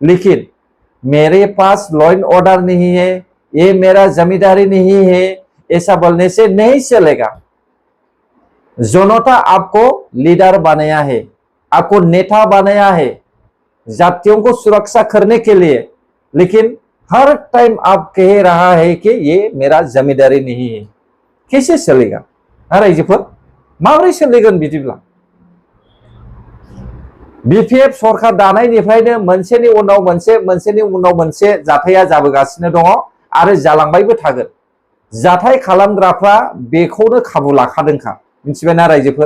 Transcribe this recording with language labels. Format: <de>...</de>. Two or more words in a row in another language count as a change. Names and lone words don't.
<hi>लेकिन मेरे पास</hi> <en>law and order</en> <hi>नहीं है, ये मेरा जमींदारी नहीं है, ऐसा बोलने से नहीं चलेगा। जनता आपको लीडर बनाया है, आपको नेता बनाया है जातियों को सुरक्षा करने के लिए, लेकिन हर टाइम आप कह रहा है कि ये मेरा जमींदारी नहीं है। कैसे चलेगा?</hi> <brx>रायजोफोर माबोरै सोलिगोन बिदिब्ला? बीपीएफ सरकार दानायनिफ्रायनो मोनसेनि उनाव मोनसे जाथाया जाबोगासिनो दङ आरो जालांबायबो थागोन। जाथाय खालामग्राफ्रा बेखौनो खाबु लाखादोंखा, मिथिबायना रायजोफोर?</brx>